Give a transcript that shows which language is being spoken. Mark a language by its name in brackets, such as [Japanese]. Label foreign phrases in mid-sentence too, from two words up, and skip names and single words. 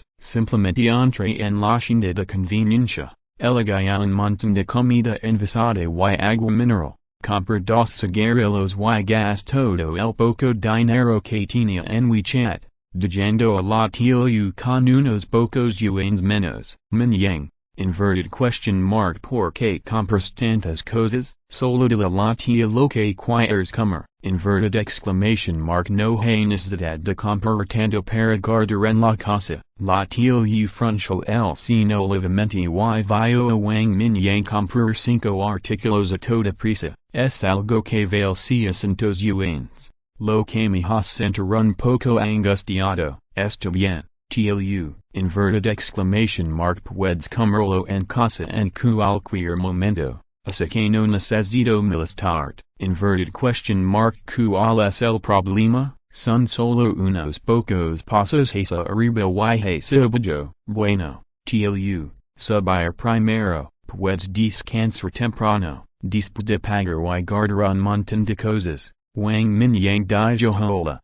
[Spanish] Simplemente entré en la tienda de conveniencia. Elegí un montón de comida envasada y agua mineral. Compré 2 cigarrillos y gas todo el poco dinero que tenía en WeChat, dejando a la tía con unos pocos yuanes menos. Mingyang, [English] inverted question mark [Spanish] ¿por qué compras tantas cosas? Solo de la tía lo que quieres comer. [English] Inverted exclamation mark [Spanish] no hay necesidad de comprar tanto para guardar en la casa. La tía frunció el ceño levemente y vio a Wang Mingyang comprar 5 artículos a toda prisa. Es algo que vale 600 yuanes. Lo que me hace sentir un poco angustiado. Está bien, tía. [English] Inverted exclamation mark [Spanish] puedes comerlo en casa en cualquier momento. Así que no necesito molestarte. [English] Inverted question mark [Spanish] ¿cuál es el problema? Son solo unos pocos pasos hacia arriba y hacia abajo. Bueno, tía. Subir primero, puedes descansar temprano. Después de pagar y guardar un montón de cosas, Wang Mingyang dijo hola.